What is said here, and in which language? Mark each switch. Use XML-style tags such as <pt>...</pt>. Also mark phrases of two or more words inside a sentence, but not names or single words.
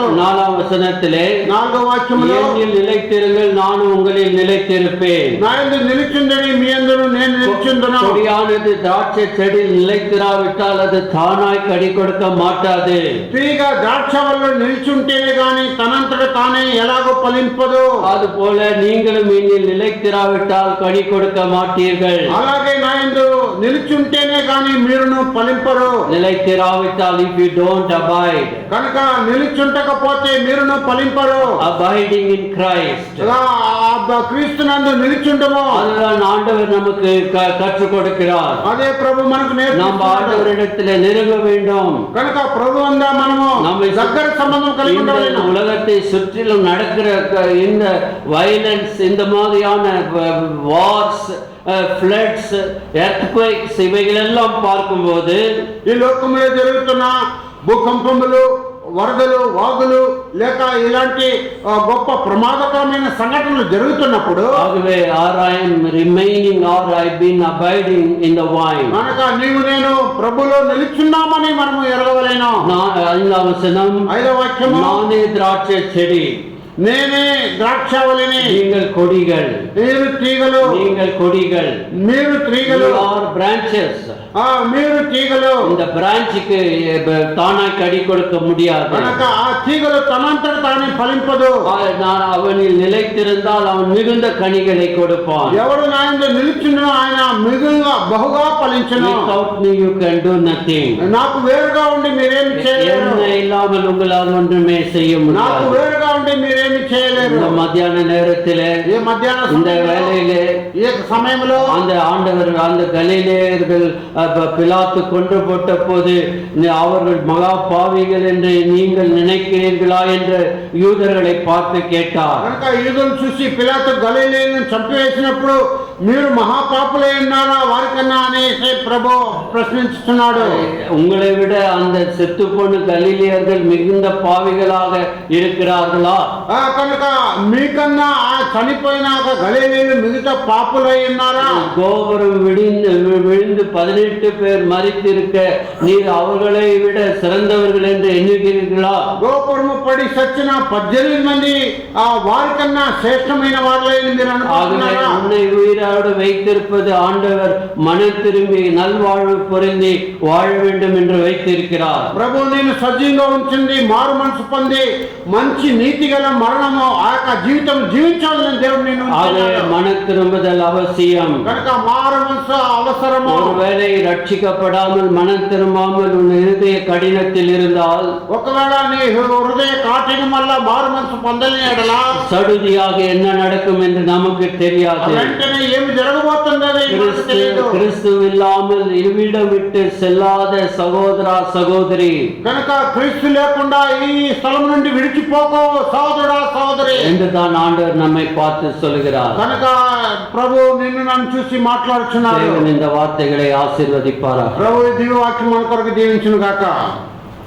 <ta>4వ వచనத்திலே</ta> <te>4వ వాక్యములో</te> <ta>என்னில் நிலைத்திருங்கள் நானும் உங்களில் நிலைத்திருப்பேன்.</ta> <te>నా యందు నిలిచుండని మీ యందును నేను నిలిచుందును.</te> <ta>கொடியானது திராட்சை செடியில் நிலைத்திராவிட்டால் அது தானாய் கனி கொடுக்க மாட்டாது.</ta> <te>తీగ ద్రాక్షవల్లిలో నిలిచుంటేనే గాని తనంతట తానే ఎలాగో ఫలింపదు.</te> <ta>அதுபோல நீங்களும் என்னில் நிலைத்திராவிட்டால் கனி கொடுக்க மாட்டீர்கள்.</ta> <te>అలాగే నా యందు నిలిచుంటేనే గాని మీరును ఫలింపరు.</te> <ta>நிலைத்திராவிட்டால்</ta> <en>if you don't abide,</en> <te>కనుక నిలిచుంటకపోతే మీరును ఫలింపరు.</te> <en>abiding in Christ,</en> <te>క్రీస్తునందు నిలిచుంటము</te> <ta>அதுதான் ஆண்டவர் நமக்கு கற்றுக் கொடுக்கிறார்.</ta> <te>అదే ప్రభు మనకు</te> <ta>நாம் ஆண்டவரிடத்திலே நெருங்க வேண்டும்.</ta> <te>కనుక ప్రభు అందా మనము దగ్గర సంబంధం కలిగి ఉండాలి.</te> <ta>உலகத்தை சுற்றிலும் நடக்கிற இந்த வயலன்ஸ், இந்த மாதிரியான</ta> <en>wars, floods, earthquakes</en> <ta>இவைகளெல்லாம் பார்க்கும்போது</ta> <te>ఈ లోకంలో జరుగుతున్న భూకంపములు, వరదలు, వాగులు లేక ఇలాంటి గొప్ప ప్రమాదకరమైన సంఘటనలు జరుగుతున్నప్పుడు</te> <en>ఆగవే I am remaining or I've been abiding in the vine.</en> <te>కనుక నీవు నేను ప్రభులో నిలిచున్నామని మనము ఎరగవలెను. 5వ వచనం, 5వ వాక్యము,</te> <ta>நானே திராட்சை செடி,</ta> <te>నేనే ద్రాక్షవల్లిని,</te> <ta>நீங்கள் கொடிகள்.</ta> <te>మీరు తీగలు,</te> <ta>நீங்கள் கொடிகள்,</ta> <te>మీరు తీగలు,</te> <en>or branches.</en> <te>మీరు తీగలు.</te> <ta>இந்த பிரான்ச்சுக்கு தானாய் கனி கொடுக்க முடியாது.</ta> <te>కనుక ఆ తీగలు తనంతట తానే ఫలింపదు.</te> <ta>நான் அவனில் நிலைத்திருந்தால் அவன் மிகுந்த கனிகளை கொடுப்பான்.</ta> <te>ఎవడు నా యందు నిలిచుండునో ఆయన మిగులుగా బహుగా ఫలించును.</te> <en>Without me you can do nothing.</en> <te>నాకు వేరుగా ఉండి మీరేమి చేయలేరు.</te> <ta>என்ன இல்லாமல் உங்களால் ஒன்றுமே செய்ய</ta> <te>నాకు</te> <ta>முடியாது.</ta> <te>వేరుగా ఉండి మీరేమి చేయలేరు.</te> <ta>இந்த மத்தியான நேரத்திலே,</ta> <te>ఈ మధ్యాహ్న</te> <ta>இந்த வேளையிலே,</ta> <te>ఈ సమయంలో</te> <ta>அந்த ஆண்டவர் அந்த கலிலேயர்கள் பிலாத்து கொன்று போட்ட போது அவர்கள் மகா பாவிகள் என்று நீங்கள் நினைக்கிறீர்களா என்று யூதர்களை பார்த்து கேட்டார்.</ta> <te>కనుక యూదులను చూసి పిలాతు గలిలేయులను చంపివేసినప్పుడు మీరు మహాపాపులై ఉన్నారా వారికన్నా అనేసి ప్రభు ప్రశ్నిస్తున్నాడు.</te> <ta>உங்களை விட அந்த செத்து போன கலிலேயர்கள் மிகுந்த பாவிகளாக இருக்கிறார்களா?</ta> <te>కనుక మీకన్నా ఆ చనిపోయినాక గలిలేయులు మిగతా పాపులై ఉన్నారా?</te> <ta>கோபுரம் விழுந்து 18 பேர் மரித்திருக்க நீர் அவர்களை விட சிறந்தவர்கள் என்று எண்ணுகிறீர்களா?</ta> <te>గోపురము పడి సచ్చిన 18 మంది ఆ వారికన్నా శ్రేష్టమైన వారులై మీరు అనుకుంటున్నారా?</te> <ta>உன்னை உயிரோடு வைத்திருப்பது ஆண்டவர் மனம் திரும்பி நல்வாழ்வு பொருந்தி வாழ வேண்டும் என்று வைத்திருக்கிறார்.</ta> <te>ప్రభు నేను సజీవంగా ఉంచింది మారు మనసు పొంది మంచి నీతి గల మరణము ఆ యొక్క జీవితం జీవించాలని దేవుడు నిన్ను ఉంచాడు.</te> <ta>மனம் திரும்புதல் அவசியம்.</ta> <te>కనుక మారు మనసు అవసరము.</te> <ta>ஒருவேளை ரட்சிக்கப்படாமல் மனம் திரும்பாமல் உன் இருதய கடினத்தில் இருந்தால்,</ta> <te>ఒకవేళ నీ హృదయ కాఠిన్యం వల్ల మారు మనసు పొందలేని ఎడల</te> <ta>சடுதியாக என்ன நடக்கும் என்று நமக்கு தெரியாது.</ta> <te>వెంటనే ఏమి జరగబోతుందో తెలియదు.</te> <ta>கிறிஸ்து இல்லாமல் இவ்விடம் விட்டு செல்லாத சகோதரா சகோதரி,</ta> <te>కనుక క్రీస్తు లేకుండా ఈ స్థలం నుండి విడిచిపోకో సహోదరుడా సహోదరి</te> <ta>என்று தான் ஆண்டவர் நம்மை பார்த்து சொல்கிறார்.</ta> <te>కనుక ప్రభు నిన్ను నన్ను చూసి మాట్లాడుచున్నాడు.</te> <ta>தேவன் இந்த வார்த்தைகளை ஆசீர்வதிப்பாராக.</ta> <te>ప్రభు దివ్య వాక్యం మన కొరకు దీవించును గాక.</te>